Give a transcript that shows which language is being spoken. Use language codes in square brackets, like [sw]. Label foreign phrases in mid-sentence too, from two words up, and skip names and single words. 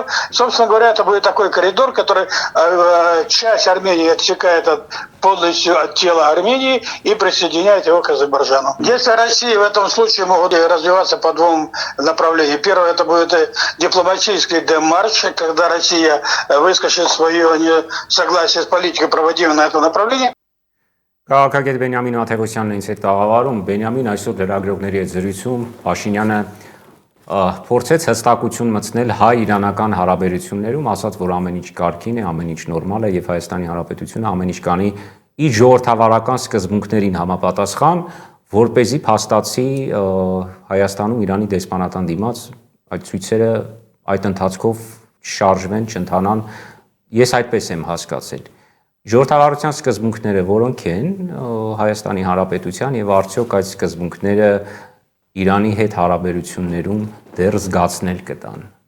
[ru] Собственно говоря, это будет такой коридор, который часть Армении отсекает полностью от тела Армении и присоединяет его к Азербайджану. Действия России в этом случае могут развиваться по двум направлениям. Первое, это будет дипломатический демарш, когда Россия выскажет свое несогласие с политикой, проводимой на этом направлении. [hy] Քաղաքագետ Բենյամին Աթևոսյանն ինձ հետ տաղավարում, Բենյամին այսօր լրագրողների հետ զրույցում Փաշինյանը փորձեց հստակություն մտցնել հայ-իրանական հարաբերություններում, ասաց, որ ամեն ինչ կարգին է, ամեն ինչ նորմալ է եւ Հայաստանի Հանրապետությունը ամեն ինչ կանի իր ժողովրդավարական սկզբունքներին համապատասխան, որ เป զի փաստացի Հայաստանում Իրանի դեսպանատան դիմաց այդ ցույցերը այդ ընթացքով շարժվեն, չընթանան, ես այդպես եմ հասկացել։ Ժողովրդավարության սկզբունքները որոնք են Հայաստանի Հանրապետության եւ արդյոք այդ սկզբունքները Իրանի հետ հարաբերություններում դեռ զգացնել կտան։